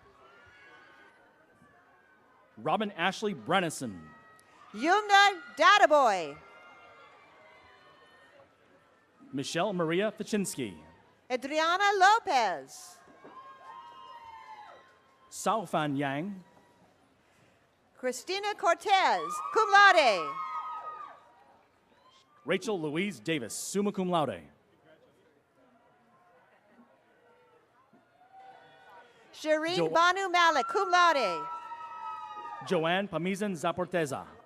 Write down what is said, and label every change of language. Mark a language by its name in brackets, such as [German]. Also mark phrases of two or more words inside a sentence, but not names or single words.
[English] Robin Ashley Brennison. Yumna Databoy. Michelle Maria Fichinsky. Adriana Lopez. Sao Fan Yang. Christina Cortez, [Latin] cum laude. [English] Rachel Louise Davis, [Latin] summa cum laude. [English] Shireen Banu Malik, [Latin] cum laude. [English] Joanne Pamizan Zaporteza.